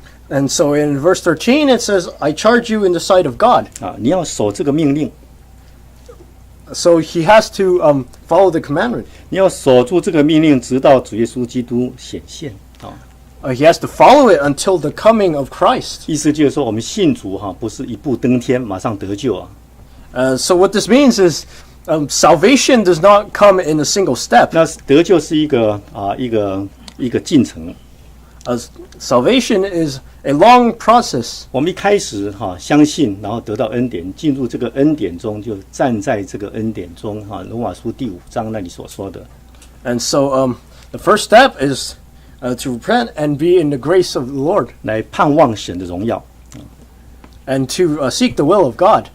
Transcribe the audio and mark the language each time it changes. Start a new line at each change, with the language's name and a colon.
English: And so in verse 13 it says, I charge you in the sight of God.
Chinese: 你要守这个命令。
English: So he has to follow the commandment.
Chinese: 你要守住这个命令，直到主耶稣基督显现。
English: He has to follow it until the coming of Christ.
Chinese: 意思就是说，我们信主不是一步登天，马上得救
English: So what this means is salvation does not come in a single step.
Chinese: 那得救是一个进程。
English: Salvation is a long process.
Chinese: 我们一开始相信，然后得到恩典，进入这个恩典中，就站在这个恩典中罗马书第5章那里所说的。
English: And so the first step is to repent and be in the grace of the Lord.
Chinese: 来盼望神的荣耀。
English: And to seek the will of God.